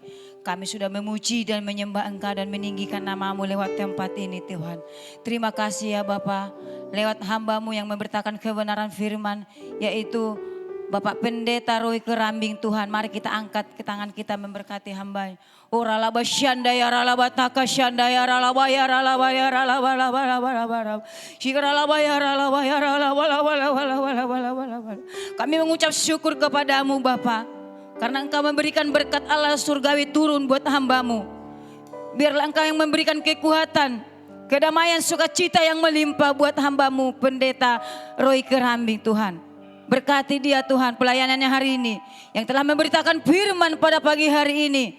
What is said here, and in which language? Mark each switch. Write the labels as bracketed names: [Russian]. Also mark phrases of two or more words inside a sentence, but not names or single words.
[Indonesian] Kami sudah memuji dan menyembah Engkau dan meninggikan nama-Mu lewat tempat ini Tuhan. Terima kasih ya Bapa, lewat hamba-Mu yang memberitakan kebenaran firman, yaitu Bapak Pendeta Roy Kerambing Tuhan. Mari kita angkat ke tangan kita memberkati hamba. Ora laba syanda ya ralaba taka syanda ya ralaba ya ralaba ya ralaba laba laba laba laba. Syikra laba ya ralaba ya ralaba laba laba laba laba laba laba. Kami mengucap syukur kepadamu Bapa, karena Engkau memberikan berkat Allah surgawi turun buat hamba-Mu. Biarlah Engkau yang memberikan kekuatan, kedamaian, sukacita yang melimpah buat hamba-Mu Pendeta Roy Kerambing Tuhan. Berkati dia Tuhan pelayanannya hari ini, yang telah memberitakan firman pada pagi hari ini.